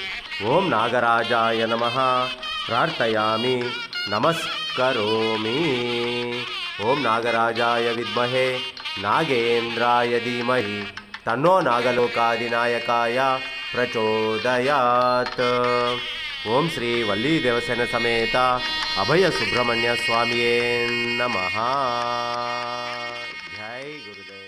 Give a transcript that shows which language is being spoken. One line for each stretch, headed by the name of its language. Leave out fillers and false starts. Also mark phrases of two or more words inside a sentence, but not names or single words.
Sanskrit: ಓಂ ನಾಗರಾಜಾಯ ನಮಃ ಪ್ರಾರ್ಥಯಾಮಿ ನಮಸ್ಕರೋಮಿ. ಓಂ ನಾಗರಾಜಾಯ ವಿದ್ಮಹೇ ನಾಗೇಂದ್ರಾಯ ಧೀಮಹಿ ತನ್ನೋ ನಾಗಲೋಕಾಧಿನಾಯಕಾಯ ಪ್ರಚೋದಯಾತ್. ಓಂ ಶ್ರೀ ವಲ್ಲಿ ದೇವಸ್ಥಾನ ಸಮೇತ ಅಭಯ ಸುಬ್ರಹ್ಮಣ್ಯ ಸ್ವಾಮಿಯೇ ನಮಃ. ಜೈ ಗುರು.